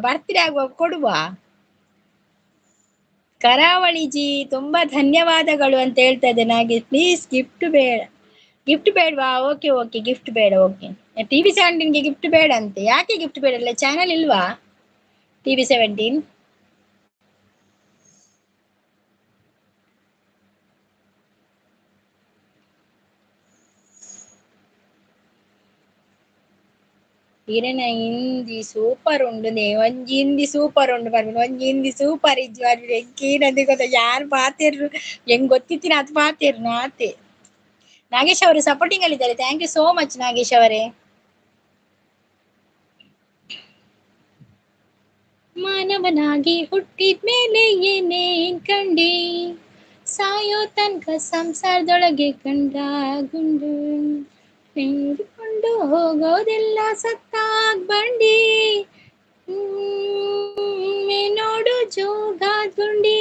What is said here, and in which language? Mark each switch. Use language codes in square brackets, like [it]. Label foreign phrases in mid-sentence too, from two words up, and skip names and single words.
[kn] ಬರ್ತ್ಡೇ ಆಗುವಾಗ ಕೊಡುವ. ಕರಾವಳಿ ಜಿ ತುಂಬಾ ಧನ್ಯವಾದಗಳು ಅಂತ ಹೇಳ್ತಾ ಇದ್ದೆ. ನನಗೆ ಪ್ಲೀಸ್ ಗಿಫ್ಟ್ ಬೇಡ. ಗಿಫ್ಟ್ ಬೇಡವಾ? [en] okay okay, [kn] ಗಿಫ್ಟ್ ಬೇಡ. ಓಕೆ, TV17ಗೆ ಗಿಫ್ಟ್ ಬೇಡ ಅಂತೆ. ಯಾಕೆ ಗಿಫ್ಟ್ ಬೇಡ? ಇಲ್ಲ ಚಾನಲ್ ಇಲ್ವಾ TV17? [tcy] ಈರೆನ ಹಿಂದಿ ಸೂಪರ್ ಉಂಡು ಒಂಜಿ ಹಿಂದಿ ಸೂಪರ್ ಉಂಡು ಬರ್ಬೇಕು. ಒಂಜಿ ಹಿಂದಿ ಸೂಪರ್ ಇಜ್ಜು ಬರ್ಬೇಕು. ಎಂಕೇನಂದು ಗೊತ್ತ? ಯಾರು ಪಾತಿರ್ರು ಹೆಂಗ್ ಗೊತ್ತಿತ್ತಿನ ಅದು ಪಾತಿರ್ನು ಆತೆ. [kn] ನಾಗೇಶ್ ಅವರು ಸಪೋರ್ಟಿಂಗ್ ಅಲ್ಲಿದ್ದಾರೆ. [en] thank you so much [kn] ನಾಗೇಶ್ ಅವರೇ. ಮಾನವನಾಗಿ ಹುಟ್ಟಿದ್ಮೇಲೆ ಏನೇನ್ ಕಂಡೆ, ಸಾಯೋ ತನಕ ಸಂಸಾರದೊಳಗೆ ಕಂಡ ಗುಂಡು, ಹಿಡ್ಕೊಂಡು ಹೋಗೋದೆಲ್ಲ ಸತ್ತಾಗ್ ಬಂಡಿ, ನೋಡು ಜೋಗಾದ್ ಗುಂಡಿ.